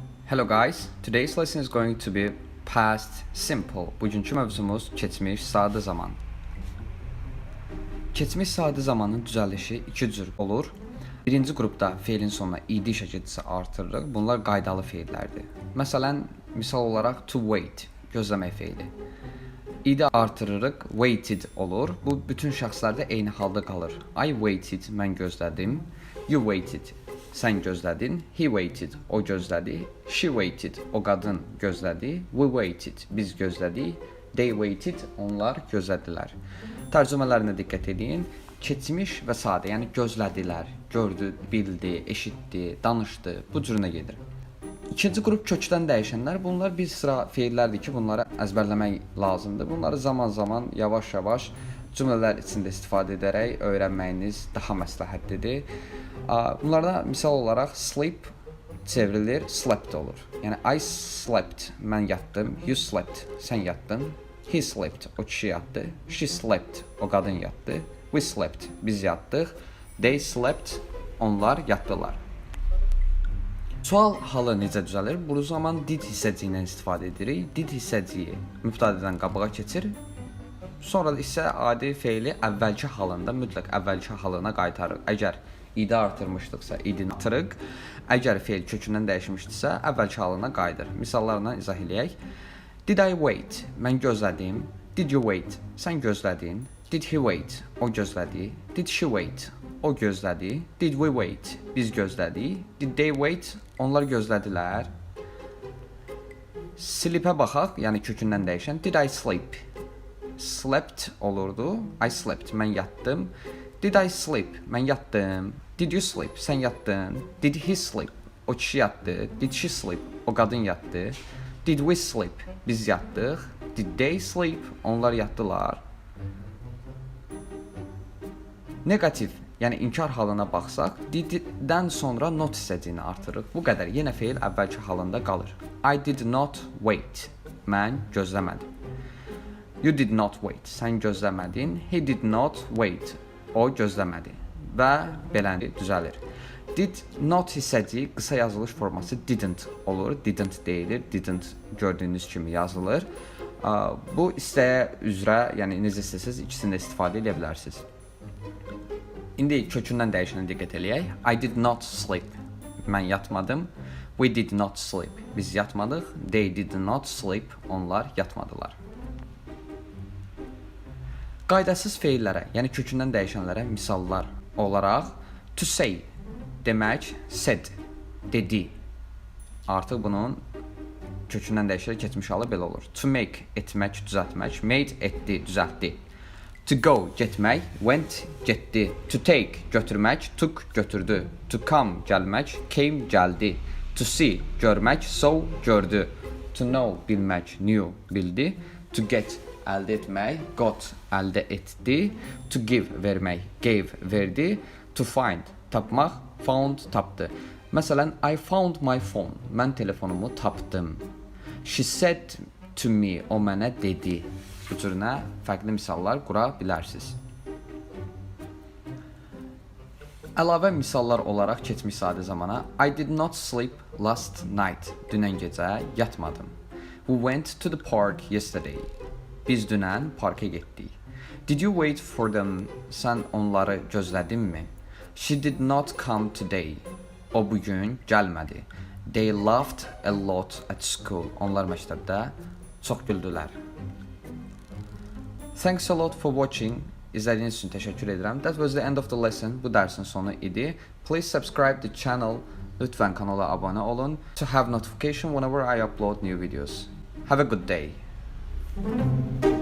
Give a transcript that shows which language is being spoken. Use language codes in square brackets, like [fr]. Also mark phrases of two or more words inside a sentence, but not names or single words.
[en] Hello guys, today's lesson is going to be past simple. [az] Bugünkü mövzumuz keçmiş sadə zaman. Keçmiş sadə zamanın düzəlişi iki cür olur. Birinci qrupda feilin sonuna id şəkildə artırırıq. Bunlar qaydalı feillərdir. Məsələn, misal olaraq [en] to wait, [az] gözləmək feili. İdi artırırıq, waited olur. Bu bütün şəxslərdə eyni halda qalır. [en] I waited, [az] mən gözlədim. [en] You waited, [az] sən gözlədin. [en] He waited, [az] o gözlədi. [en] She waited, [az] o qadın gözlədi. [en] We waited, [az] biz gözlədik. [en] They waited, [az] onlar gözlədilər. Tərcümələrinə diqqət edin. Keçmiş və sadə, yəni gözlədilər, gördü, bildi, eşitdi, danışdı, bu cürünə gedir. İkinci qrup kökdən dəyişənlər, bunlar bir sıra feillərdir ki, bunları əzbərləmək lazımdır. Bunları zaman-zaman, yavaş-yavaş cümlələr içində istifadə edərək öyrənməyiniz daha məsləhətlidir. Bunlarda misal olaraq sleep çevrilir, slept olur. Yəni [en] I slept, [az] mən yatdım. [en] You slept, [az] sən yatdın. [en] He slept, [az] o kişi yatdı. [en] She slept, [az] o qadın yatdı. [en] We slept, [az] biz yatdıq. [en] They slept, [az] onlar yatdılar. Sual halı necə düzəlir? Bu zaman did hissəciyindən istifadə edirik. Did hissəciyi mübtədədən qabağa keçir. Sonra isə adi feili əvvəlki halında, mütləq əvvəlki halına qaytarırıq. Əgər idi artırmışdıqsa, idini artırıq. Əgər feil kökündən dəyişmişdirsə, əvvəlki halına qayıdır. Misallarla izah eləyək. [en] Did I wait? [az] Mən gözlədim. [en] Did you wait? [az] Sən gözlədin. [en] Did he wait? [az] O gözlədi. [en] Did she wait? [az] O gözlədi. [en] Did we wait? [az] Biz gözlədik. [en] Did they wait? [az] Onlar gözlədilər. Sleep'ə baxaq, yəni kökündən dəyişən. [en] Did I sleep? Slept olurdu. I slept, [az] mən yatdım. [en] Did I sleep? [az] Mən yatdım. [en] Did you sleep? [az] Sən yatdın. [en] Did he sleep? [az] O kişi yatdı. [en] Did she sleep? [az] O qadın yatdı. [en] Did we sleep? [az] Biz yatdıq. [en] Did they sleep? [az] Onlar yatdılar. Negativ, yəni inkar halına baxsaq, did-dən sonra not hissəciyini artırırıq. Bu qədər. Yenə feil əvvəlki halında qalır. [en] I did not wait. [az] Mən gözləmədim. [en] You did not wait. [az] Sən gözləmədin. [en] He did not wait. [az] O gözləmədi. Və beləncə düzəlir. [en] Did not [az] hissəciyi qısa yazılış forması didn't olur. Didn't deyilir. Didn't gördüyünüz kimi yazılır. Bu istəyə üzrə, yəni necə istəsəz ikisini də istifadə edə bilərsiniz. İndi kökündən dəyişənə diqqət eləyək. [en] I did not sleep. [az] Mən yatmadım. [en] We did not sleep. [az] Biz yatmadıq. [en] They did not sleep. [az] Onlar yatmadılar. Qaydasız feillərə, yəni kökündən dəyişənlərə misallar olaraq [en] to say [az] demək, said, dedi. Artıq bunun kökündən dəyişərək keçmiş halı belə olur. [en] To make, [az] etmək, düzəltmək. Made, etdi, düzəltdi. [en] To go, getmək. Went, getdi. To take, götürmək. Took, götürdü. To come, gəlmək. Came, gəldi. To see, görmək. Saw, gördü. To know, bilmək. Knew, bildi. To get, [az] əldə etmək. Got, əldə etdi. [en] To give, vermək. Gave, verdi. To find, [az] tapmaq. [en] Found, tapdı. [az] Məsələn, [en] I found my phone. [az] Mən telefonumu tapdım. [en] She said to me, [az] o mənə dedi. Bu cürünə fərqli misallar qura bilərsiniz. Əlavə misallar olaraq keçmiş sadə zamana [en] I did not sleep last night. [az] Dünən gecə yatmadım. [en] We went to the park yesterday. [az] Biz dünən parka getdik. [en] Did you wait for them? [az] Sən onları gözlədinmi? [en] She did not come today. [az] O bugün gəlmədi. [en] They laughed a lot at school. [az] Onlar məktəbdə çox güldülər. [en] Thanks a lot for watching. [az] İzlədiyiniz üçün təşəkkür edirəm. [en] That was the end of the lesson. [az] Bu dərsin sonu idi. [en] Please subscribe the channel. [az] Lütfən kanala abunə olun. [en] To have notification whenever I upload new videos. Have a good day.